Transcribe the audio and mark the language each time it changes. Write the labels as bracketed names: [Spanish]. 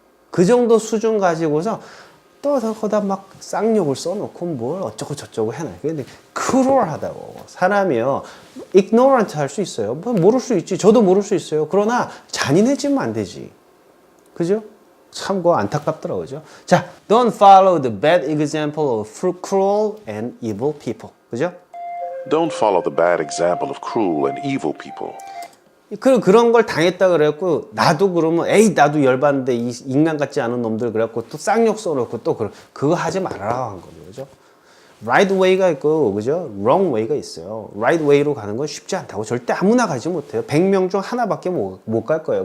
[Korean] 그 정도 수준 가지고서 또 거기다 막 쌍욕을 써놓고 뭘 어쩌고 저쩌고 해놔. 근데 크루얼하다고. 사람이요, ignorant 할 수 있어요. 뭐 모를 수 있지. 저도 모를 수 있어요. 그러나 잔인해지면 안 되지. 그죠? 참 안타깝더라고요. 그죠? [English] 자, don't follow the bad example of cruel and evil people. [Korean] 그죠? [English] Don't follow the bad example of cruel and evil people. [Korean] 그런 걸 당했다 그래갖고 나도 그러면 나도 열받는데 이 인간 같지 않은 놈들 그래갖고 또 쌍욕 써놓고 또 그거 하지 말아라 한 거죠. 그죠? right way가 있고, 그죠? wrong way가 있어요. right way로 가는 건 쉽지 않다고. 절대 아무나 가지 못해요. 100명 중 하나밖에 못 갈 거예요.